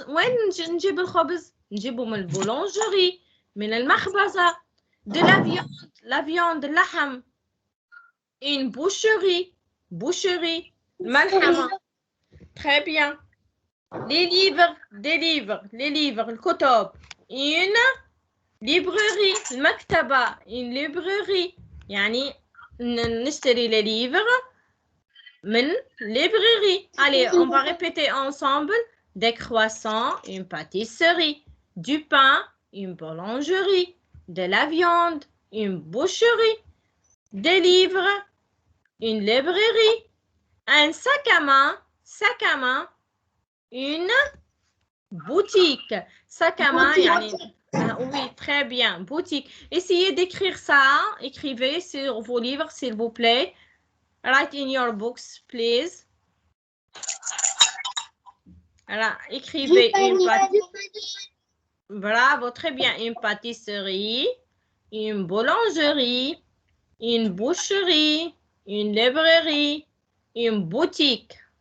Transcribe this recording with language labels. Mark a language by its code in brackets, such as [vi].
[ar] وين نجيب الخبز؟ نجيبه من البولانجري، من المخبزة. [fr] de la viande [ar] اللحم. [fr] une boucherie [ar] الملحمة. [fr] très bien. les livres [ar] الكتب. [fr] une librairie [ar] المكتبة. [fr] une librairie [ar] يعني نشتري [fr] les livres [ar] من [fr] librairie. Allez, on va répéter ensemble. Des croissants, une pâtisserie. Du pain, une boulangerie. De la viande, une boucherie. Des livres, une librairie. Un sac à main, une boutique. Sac à main, oui, très bien, boutique. Essayez d'écrire ça. Écrivez sur vos livres, s'il vous plaît. [en] Write in your books, please. [fr] Alors, écrivez une pâtisserie. Bravo, très bien. Une pâtisserie, une boulangerie, une boucherie, une librairie, une boutique.